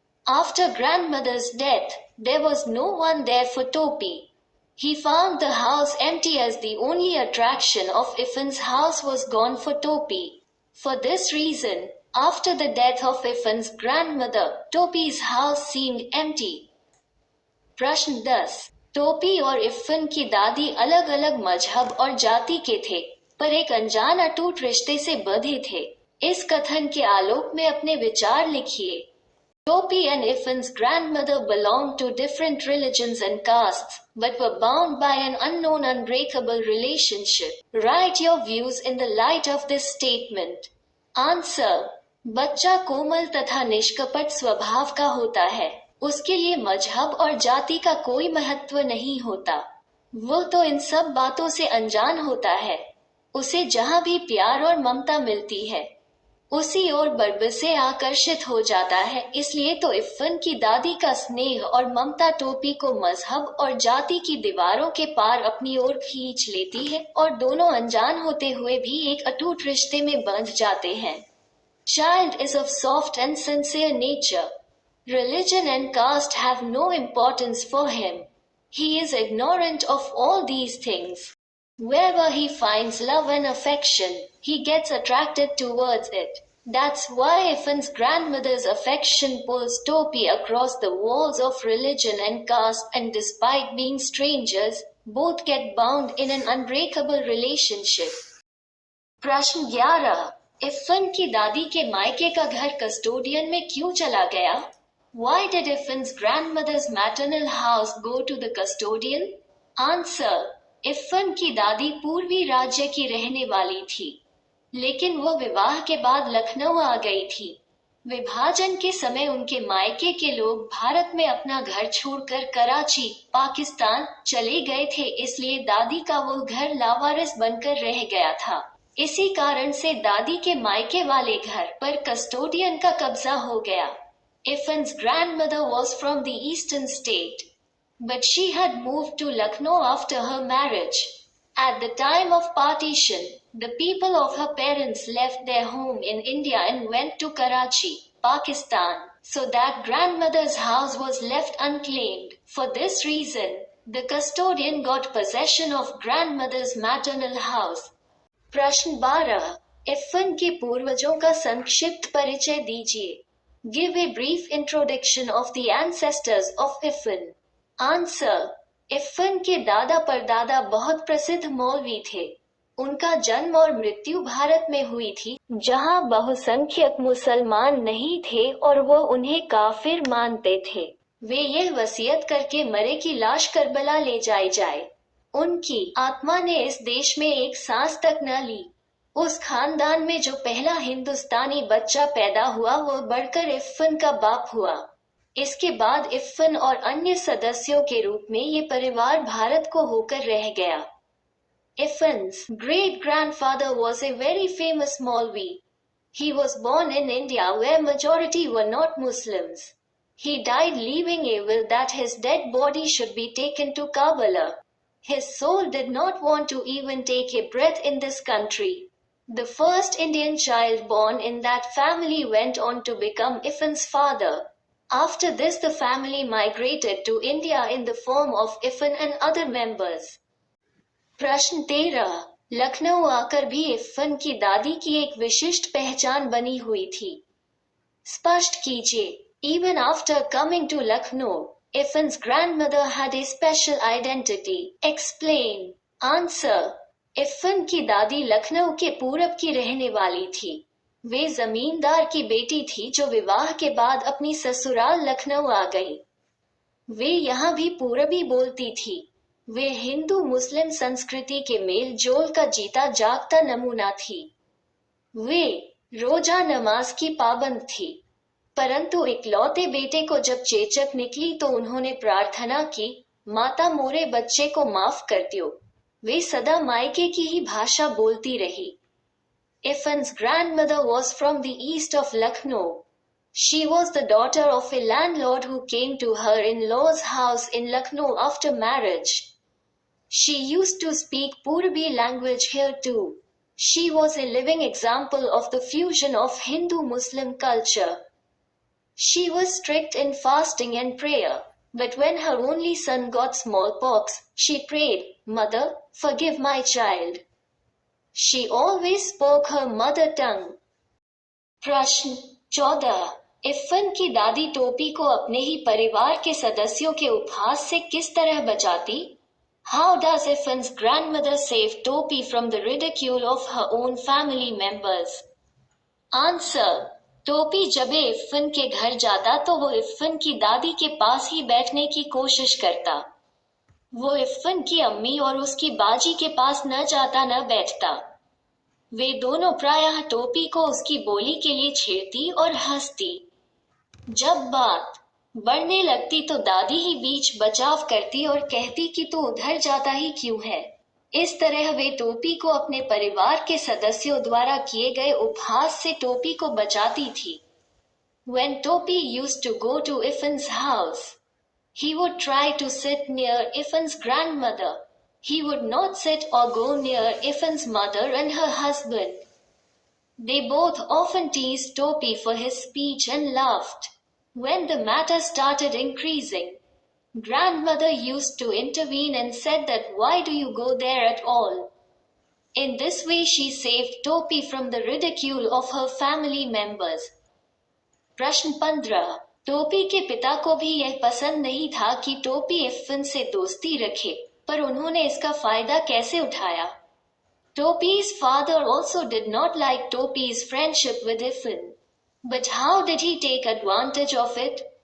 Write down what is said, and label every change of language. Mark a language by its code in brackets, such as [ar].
[en] After grandmother's death, there was no one there for Topi. He found the house empty as the only attraction of Iffan's house was gone for Topi. For this reason, after the death of Iffan's grandmother, Topi's house seemed empty. [hi] प्रश्न 10। टोपी और इफ़न की दादी अलग अलग मजहब और जाति के थे, पर एक अनजान अटूट रिश्ते से बंधे थे। इस कथन के आलोक में अपने विचार लिखिए। [en] Topi and Iffan's grandmother belonged to different religions and castes, but were bound by an unknown unbreakable relationship. Write your views in the light of this statement. Answer: [hi] बच्चा कोमल तथा निष्कपट स्वभाव का होता है। उसके लिए मजहब और जाति का कोई महत्व नहीं होता। वो तो इन सब बातों से अनजान होता है। उसे जहाँ भी प्यार और ममता मिलती है, उसी ओर बरबसे आकर्षित हो जाता है। इसलिए तो इफ़न की दादी का स्नेह और ममता टोपी को मजहब और जाति की दीवारों के पार अपनी ओर खींच लेती है और दोनों अनजान होते हुए भी एक अटूट रिश्ते में बंध जाते हैं। [en] Child is of soft and sincere nature. Religion and caste have no importance for him. He is ignorant of all these things. Wherever he finds love and affection, he gets attracted towards it. That's why Iffan's grandmother's affection pulls Topi across the walls of religion and caste, and despite being strangers, both get bound in an unbreakable relationship. [hi] प्रश्न 11। इफ़न की दादी के मायके का घर custodian में क्यों चला गया? [en] Why did Iffan's grandmother's maternal house go to the custodian? Answer: [hi] इफ़न की दादी पूर्वी राज्य की रहने वाली थी, लेकिन वो विवाह के बाद लखनऊ आ गई थी। विभाजन के समय उनके मायके के लोग भारत में अपना घर छोड़कर कराची, पाकिस्तान चले गए थे, इसलिए दादी का वो घर लावारिस बनकर रह गया था। इसी कारण से दादी के मायके वाले घर पर कस्टोडियन का कब्जा हो गया। [en] Iffan's grandmother was from the eastern state, but she had moved to Lucknow after her marriage. At the time of partition, the people of her parents left their home in India and went to Karachi, Pakistan, so that grandmother's house was left unclaimed. For this reason, the custodian got possession of grandmother's maternal house. [hi] प्रश्न 12। इफ़न के पूर्वजों का संक्षिप्त परिचय दीजिए। [en] Give a brief introduction of the ancestors of Iffan. Answer: [hi] इफ़न के दादा परदादा बहुत प्रसिद्ध मौलवी थे। उनका जन्म और मृत्यु भारत में हुई थी, जहां बहुसंख्यक मुसलमान नहीं थे और वो उन्हें काफिर मानते थे। वे यह वसीयत करके मरे की लाश करबला ले जाए। उनकी आत्मा ने इस देश में एक सांस तक न ली। उस खानदान में जो पहला हिंदुस्तानी बच्चा पैदा हुआ वो बढ़कर इफ़न का बाप हुआ। इसके बाद इफ़न और अन्य सदस्यों के रूप में ये परिवार भारत को होकर रह गया। [en] Iffan's great-grandfather was a very famous Maulvi. He was born in India where majority were not Muslims. He died leaving a will that his dead body should be taken to Karbala. His soul did not want to even take a breath in this country. The first Indian child born in that family went on to become Iffan's father. After this the family migrated to India in the form of Iffan and other members. [hi] प्रश्न 13। लखनऊ आकर भी इफ़न की दादी की एक विशिष्ट पहचान बनी हुई थी। स्पष्ट कीजिए। [en] Even after coming to Lucknow, Iffan's grandmother had a special identity. Explain. [hi] Answer: इफ़न की दादी लखनऊ के पूरब की रहने वाली थी। वे जमींदार की बेटी थी जो विवाह के बाद अपनी ससुराल लखनऊ आ गई। वे यहाँ भी पूरबी बोलती थी। वे हिंदू मुस्लिम संस्कृति के मेल जोल का जीता जागता नमूना थी। वे रोजा नमाज की पाबंद थी, परंतु इकलौते बेटे को जब चेचक निकली तो उन्होंने प्रार्थना की, माता मोरे बच्चे को माफ कर दियो। वे सदा मायके की ही भाषा बोलती रही। [en] Iffan's grandmother was from the east of Lucknow. She was the daughter of a landlord who came to her in-law's house in Lucknow after marriage. She used to speak Purbi language here too. She was a living example of the fusion of Hindu-Muslim culture. She was strict in fasting and prayer, but when her only son got smallpox, she prayed, "Mother, forgive my child." She always spoke her mother tongue. [hi] प्रश्न 14। इफ़न की दादी टोपी को अपने ही परिवार के सदस्यों के उपहास से किस तरह बचाती? [en] How does Iffan's grandmother save Topi from the ridicule of her own family members? Answer. [hi] टोपी जब इफ़न के घर जाता तो वो इफ़न की दादी के पास ही बैठने की कोशिश करता। वो इफ़न की अम्मी और उसकी बाजी के पास न जाता न बैठता। वे दोनों प्रायः टोपी को उसकी बोली के लिए छेड़ती और हंसती। जब बात बढ़ने लगती तो दादी ही बीच बचाव करती और कहती कि तू उधर जाता ही क्यों है। इस तरह वे टोपी को अपने परिवार के सदस्यों द्वारा किए गए उपहास से टोपी को बचाती थी। [en] When Topi used to go to Iffan's house, he would try to sit near Iffan's grandmother. He would not sit or go near Iffan's mother and her husband. They both often teased Topi for his speech and laughed. When the matter started increasing, grandmother used to intervene and said that why do you go there at all? In this way she saved Topi from the ridicule of her family members. [hi] प्रश्न 15। टोपी के पिता को भी यह पसंद नहीं था कि टोपी इफ़न से दोस्ती रखे, पर उन्होंने इसका फायदा कैसे उठाया? [en] Topi's father also did not like Topi's friendship with Iffan. But how did he take advantage of it?